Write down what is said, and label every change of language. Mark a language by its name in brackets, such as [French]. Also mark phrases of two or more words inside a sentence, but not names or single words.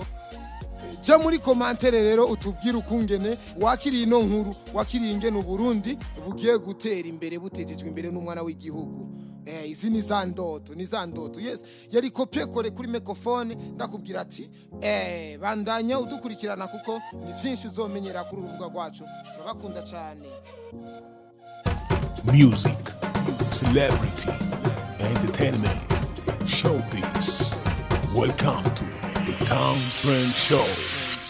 [Rundi] Ja muri commentaire rero utubwira ukungene wakiriye ino nkuru, wakiriye ingene Burundi bugiye gutera imbere butejejwe imbere n'umwana w'igihugu. Izi ni za ndoto. Yes, yari kopie kore kuri microphone ndakubwira ati bandanya udukurikirana kuko ni byinshi uzomenyera kuri urubuga rwacu. Turabakunda cyane. [English] Music, celebrity, entertainment, showbiz. Welcome to the Town Trend Show.